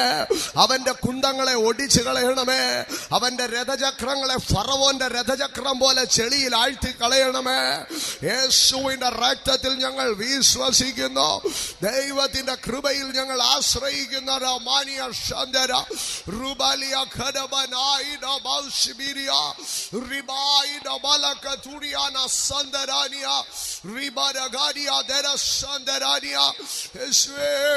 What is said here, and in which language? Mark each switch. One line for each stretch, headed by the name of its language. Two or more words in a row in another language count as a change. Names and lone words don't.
Malayalam: അവന്റെ കുന്തങ്ങളെ ഒടിച്ചു കളയണമേ. അവന്റെ രഥചക്രങ്ങളെ ഫറവോന്റെ രഥചക്രം പോലെ ചെളിയിൽ ആഴ്ത്തി കളയണമേ. യേശുവിന്റെ രക്തത്തിൽ ഞങ്ങൾ വിശ്വസിക്കുന്നു. ദൈവത്തിന്റെ കൃപയിൽ ഞങ്ങൾ ആശ്രയിക്കുന്ന റമാനിയ ശാന്തര Rubalia Kadabanaida Balshibiria Ribaida Balakaturiana Sandarania Ribadagadia Dera Sandarania Eswe